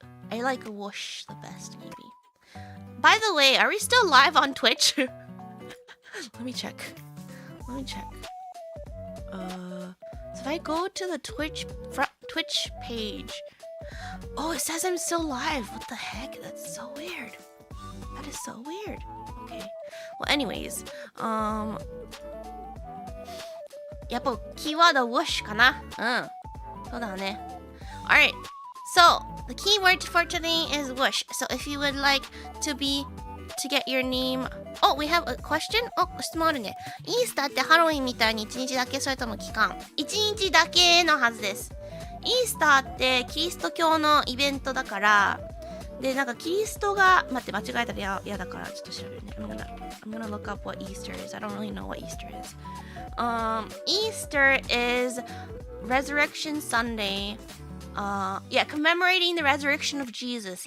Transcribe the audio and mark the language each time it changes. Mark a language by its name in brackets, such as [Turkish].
[English] I like a whoosh the best, maybe. By the way, are we still live on Twitch? Let me check. So if I go to the Twitch page, oh, it says I'm still live. What the heck? That's so weird. That is so weird. Okay. Well, anyways, [Japanese] やっぱキーワード whoosh かな。そうだね。 [English] Alright. So the keyword for today is whoosh. So if you would like to get your name. Oh, we have a question? [Japanese] 質問あるね。イースターってハロウィンみたいに1日だけ、それとも期間？1日だけのはずです。イースターってキリスト教のイベントだから、で、なんかキリストが、待って、間違えたら嫌だからちょっと調べるね。 [English] I'm gonna look up what Easter is. I don't really know what Easter is. Easter is Resurrection Sunday. Yeah, commemorating the resurrection of Jesus.